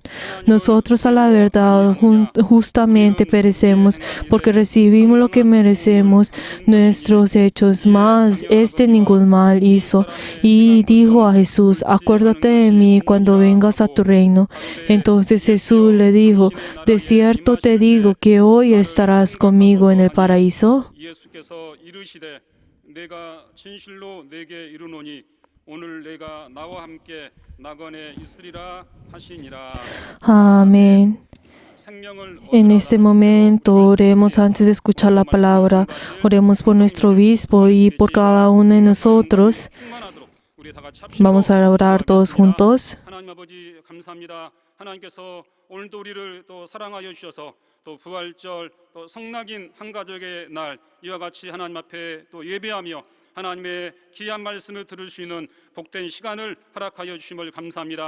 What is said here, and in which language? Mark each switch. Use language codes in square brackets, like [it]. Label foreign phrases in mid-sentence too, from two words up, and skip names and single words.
[es] Nosotros a la verdad justamente perecemos porque recibimos lo que merecemos nuestros hechos, mas este ningún mal hizo. Y dijo a Jesús: acuérdate de mí cuando vengas a tu reino. Entonces Jesús le dijo: de cierto te digo que hoy estarás conmigo en el paraíso. [ko] 예수께서 이르시되 내가 진실로 내게 이르노니 오늘 내가 나와 함께 낙원에 있으리라 하시니라. [es] Amén. [ko] 생명을 [es] En este momento oremos antes de escuchar la palabra. Oremos por nuestro obispo y por cada uno de nosotros. [ko] 충만하도록 우리 다 같이 합시다. [es] Vamos a orar todos juntos. [ko] 하나님 아버지 감사합니다. 하나님께서 오늘도 우리를 또 사랑하여 주셔서 또 부활절 또 성낙인 한 가족의 날 이와 같이 하나님 앞에 또 예배하며 하나님의 귀한 말씀을 들을 수 있는 복된 시간을 허락하여 주심을 감사합니다.